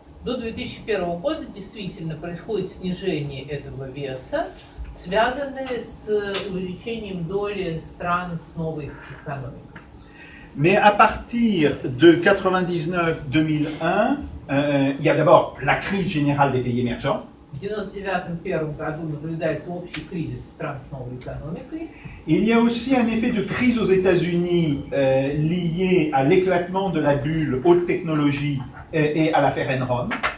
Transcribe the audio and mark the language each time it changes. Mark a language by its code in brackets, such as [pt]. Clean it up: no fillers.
[ru] До 2001 года действительно происходит снижение этого веса, связанное с увеличением доли стран с новой экономикой. [fr] Mais à partir de 99-2001, il y a d'abord la crise générale des pays émergents. [ru] В 1999 году наблюдается общий кризис стран с новой экономикой. [fr] Il y a aussi un effet de crise aux États-Unis lié à l'éclatement de la bulle haute technologie et à l'affaire Enron.